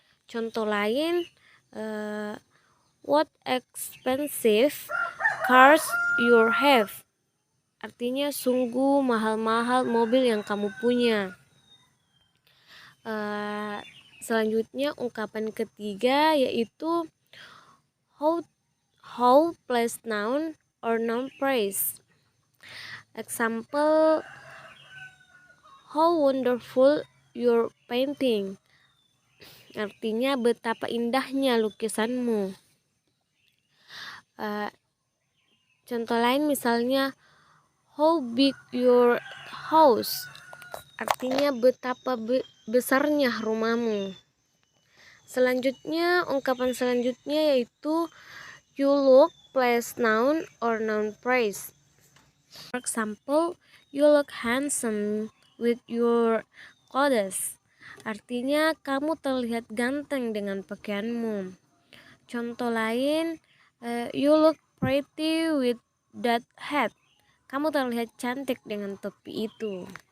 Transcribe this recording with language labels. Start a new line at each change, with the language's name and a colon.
Indonesian: Contoh lain,
English: what expensive cars you have.
Indonesian: Artinya sungguh mahal-mahal mobil yang kamu punya. Selanjutnya ungkapan ketiga yaitu how place noun or noun phrase.
English: Example, how wonderful your painting.
Indonesian: Artinya betapa indahnya lukisanmu. Contoh lain misalnya
English: how big your house.
Indonesian: Artinya betapa besarnya rumahmu. Selanjutnya ungkapan selanjutnya yaitu you look place noun or noun phrase.
English: For example, you look handsome with your clothes.
Indonesian: Artinya kamu terlihat ganteng dengan pakaianmu. Contoh lain,
English: you look pretty with that hat.
Indonesian: Kamu terlihat cantik dengan topi itu.